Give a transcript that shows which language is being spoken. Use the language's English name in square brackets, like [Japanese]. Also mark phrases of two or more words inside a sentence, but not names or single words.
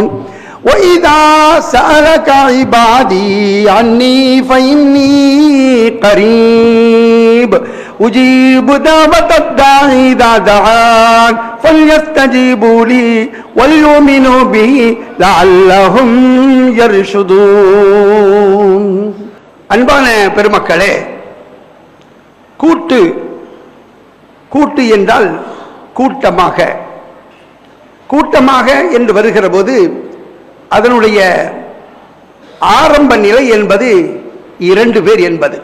[Arabic] وإذا سألك عبادي عني فإني قريب أجيب دعوة الداعي إذا دعان فليستجيبوا لي وليؤمنوا به لعلهم يرشدون. [Tamil] அன்பான பெருமக்களே, கூட்டு கூட்டு என்றால் கூட்டமாக கூட்டமாக என்று வருகிற போது அதனுடைய ஆரம்ப நிலை என்பது 2 பேர் என்பது.